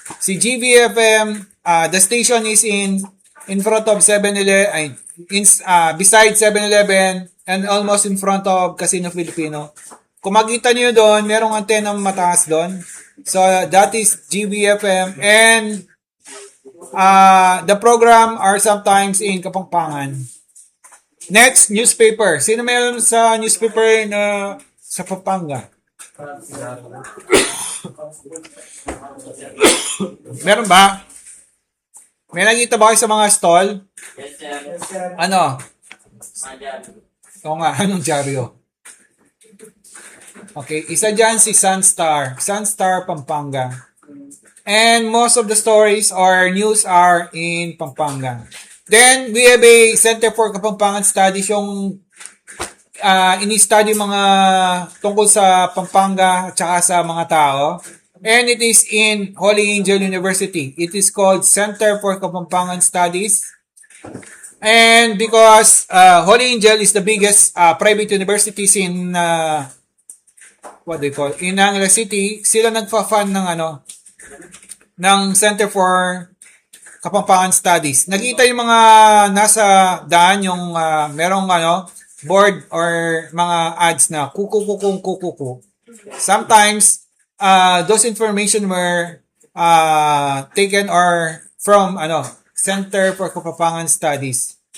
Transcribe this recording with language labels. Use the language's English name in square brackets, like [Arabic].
[English] Si GVFM, the station is in front of 7-Eleven, beside 7-Eleven and almost in front of Casino Filipino. [Filipino] Kung makita niyo doon, merong antenna mataas doon. [English] So that is GBFM, and the program are sometimes in Kapampangan. Next, newspaper. [Filipino] Sino meron sa newspaper na sa Pampanga? Meron ba? May nakita ba kayo sa mga stall? [English] Yes, sir. [Filipino] Ano? Madyan. Oo nga, anong dyaryo? Okay, isa dyan si Sunstar. Sunstar, Pampanga. [English] And most of the stories or news are in Pampanga. Then, we have a Center for Kapampangan Studies, [Filipino] yung ini-study mga tungkol sa Pampanga at saka sa mga tao. [English] And it is in Holy Angel University. It is called Center for Kapampangan Studies. And because Holy Angel is the biggest private universities in what do you call, in Angeles City, [Filipino] sila nagfa-fund ng ng [English] Center for Kapampangan Studies. [Filipino] Nakita yung mga nasa daan yung merong board or mga ads na kuku. [English] Sometimes those information were taken or from Center for Kapampangan Studies.